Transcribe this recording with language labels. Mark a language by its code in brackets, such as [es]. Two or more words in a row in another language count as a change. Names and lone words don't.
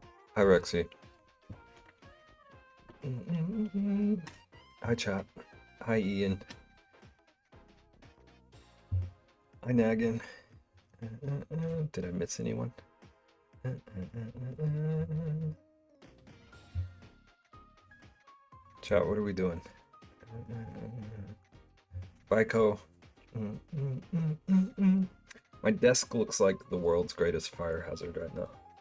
[en] Hi, Rexy. Hi, chat. Hi, Ian. Hi, Naggin. Did I miss anyone? Chat, what are we doing? Bico. My desk looks like the world's greatest fire hazard right now.